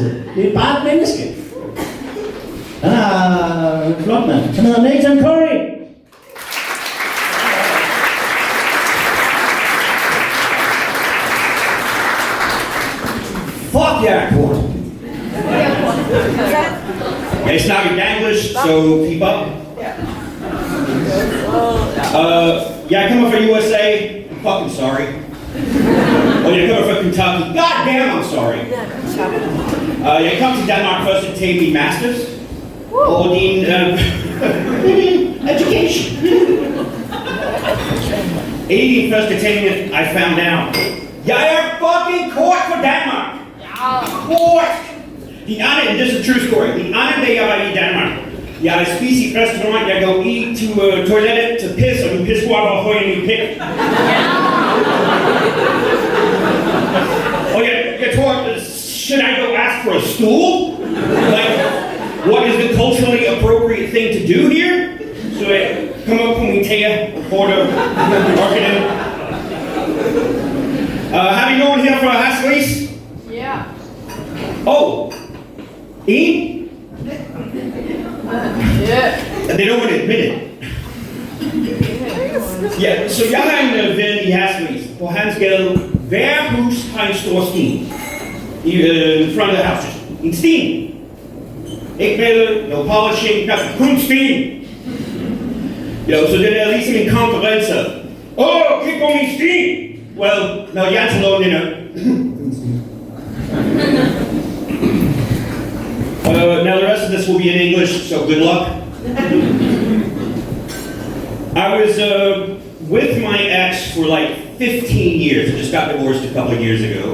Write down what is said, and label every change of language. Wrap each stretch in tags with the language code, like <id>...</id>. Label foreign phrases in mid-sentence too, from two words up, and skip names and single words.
<da>Det er bare et menneske. Han er flot mand. Han hedder Nathan Curry.</da> <en>Fuck yeah, Kort.</en> <da>Jeg snakker danglish,</da> <en>so keep up.</en> <da>Jeg kommer fra USA.</da> <en>I'm fucking sorry.</en> <da>Og jeg kommer fra Kentucky.</da> <en>God damn, I'm sorry.</en> <da>Jeg kom til Danmark først at tage min masters. Og din education. En af de første ting,</da> <en>I found out.</en> <da>Jeg er fucking Kort for Danmark. Kort! Den anden,</da> <en>this is a true story.</en> <da>Den anden dag, jeg var i Danmark. Jeg spiser i restaurant, jeg går i til toilettet til pis, og min pissoir var høj i min pik. Og jeg tror,</da> <en>should I go ask for a stool? Like, what is the culturally appropriate thing to do here?</en> <da>Så jeg kom op på min tæer, porter, marketing. Har vi nogen her fra Hasleys? Ja. Oh! En?</da> <en>Yeah. They don't want to admit it.</en> <da>Ja, så jeg har en ven i Hasleys. På hans gade, hver hus har en stor sten.</da> <en>In front of the house.</en> <da>En sten. Ikke med,</da> <en>no polishing,</en> <da>kun sten. Jo, så det er ligesom en konference. Kig på min sten!</da> <en>Well, no,</en> <da>jeg er til lov,</da> <en>you know. Now the rest of this will be in English, so good luck. I was with my ex for like 15 years. I just got divorced a couple of years ago.</en>